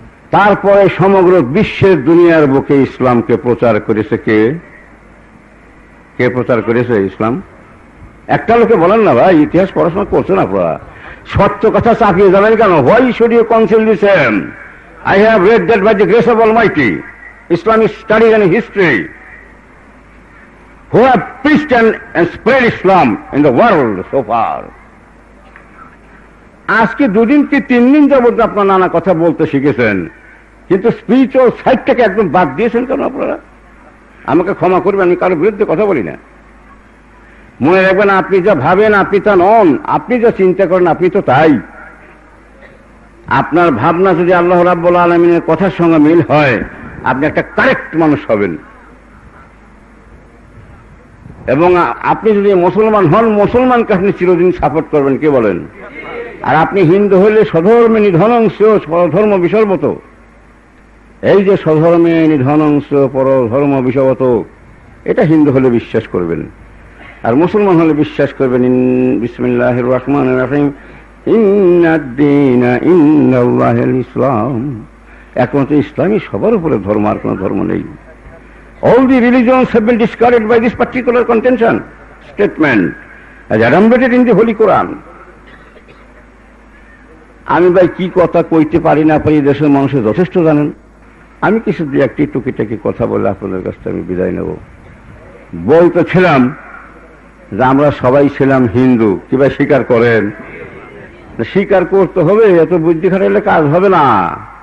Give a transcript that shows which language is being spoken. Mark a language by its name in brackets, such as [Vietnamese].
[Bangla] তারপরে সমগ্র বিশ্বের দুনিয়ার বুকে ইসলামকে প্রচার করেছে কে? কে প্রচার করেছে ইসলাম? একটা লোকে বলেন না ভাই, ইতিহাস পড়াশোনা করছেন আপনারা, সত্য কথা চাপিয়ে যাবেন কেন? [English] Why should you conceal the same? I have read that by the grace of Almighty, Islamic studies and history, who have preached and spread Islam in the world so far. [Bangla] আজকে দুদিন কি 3 দিন যাবত আপনার নানা কথা বলতে শিখেছেন, কিন্তু স্পিরিচুয়াল সাইডটাকে একদম বাদ দিয়েছেন কেন আপনারা? আমাকে ক্ষমা করবেন, আমি কারোর বিরুদ্ধে কথা বলি না। মনে রাখবেন, আপনি যা ভাবেন আপনি তা নন, আপনি যা চিন্তা করেন আপনি তো তাই। আপনার ভাবনা যদি আল্লাহ রাব্বুল আলামিনের কথার সঙ্গে মিল হয়, আপনি একটা কারেক্ট মানুষ হবেন। এবং আপনি যদি মুসলমান হন, মুসলমানকে আপনি চিরদিন সাপোর্ট করবেন, কে বলেন? আর আপনি হিন্দু হইলে [Sanskrit] স্বধর্মে নিধনংস পরধর্ম বিষর্বত। [Bangla] এই যে [Sanskrit] স্বধর্মে নিধনংস পরধর্ম বিষবত, [Bangla] এটা হিন্দু হলে বিশ্বাস করবেন। আর মুসলমান হলে বিশ্বাস করবেন [Arabic] বিসমিল্লাহির রহমানির রহিম, ইন্নাদ-দীনা ইনদাল্লাহিল ইসলাম। [Bangla] একমাত্র ইসলামই সবার উপরে ধর্ম, আর কোন ধর্ম নেই। [English] All the religions have been discarded by this particular contention statement as adumbrated in the Holy Quran. [Bangla] আমি ভাই কি কথা কইতে পারি না পারি দেশের মানুষের যথেষ্ট জানেন। আমি কিছু দিয়ে একটি টুকিটাকি কথা বলে আপনাদের কাছ থেকে আমি বিদায় নেব। বলতেছিলাম যে আমরা সবাই ছিলাম হিন্দু, কি ভাই স্বীকার করেন? স্বীকার করতে হবে, এত বুদ্ধি খাটাইলে কাজ হবে না।